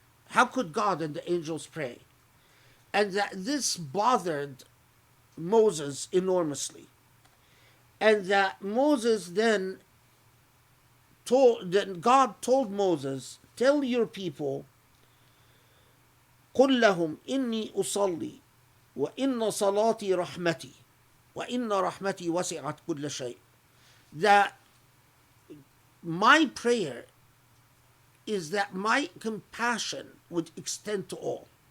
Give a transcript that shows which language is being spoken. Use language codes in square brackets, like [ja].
[en] How could God and the angels pray? And that this bothered Moses enormously. And that Moses then God told Moses, tell your people [ar] قل لهم إني أصلي وإن صلاتي رحمتي وإن رحمتي وسعت كل شيء. [en] That my prayer is that my compassion would extend to all.